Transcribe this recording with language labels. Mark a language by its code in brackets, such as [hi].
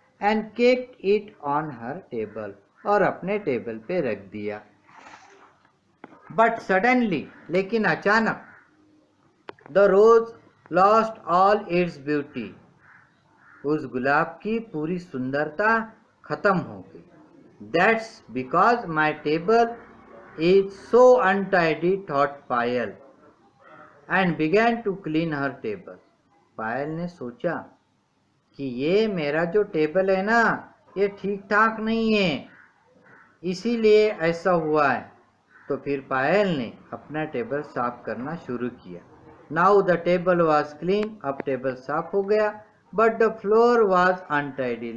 [en] And kept it on her table. [hi] और अपने table पे रख दिया. [en] but suddenly, [hi] लेकिन अचानक, [en] The rose lost all its beauty. [hi] उस गुलाब की पूरी सुंदरता खत्म हो गई. [en] That's because my table is so untidy, thought Payal, and began to clean her table. [hi] पायल ने सोचा कि ये मेरा जो टेबल है ना, ये ठीक ठाक नहीं है, इसीलिए ऐसा हुआ है. तो फिर पायल ने अपना टेबल साफ करना शुरू किया. [en] Now the table was clean. [hi] अब टेबल साफ हो गया. [en] But the floor was untidy.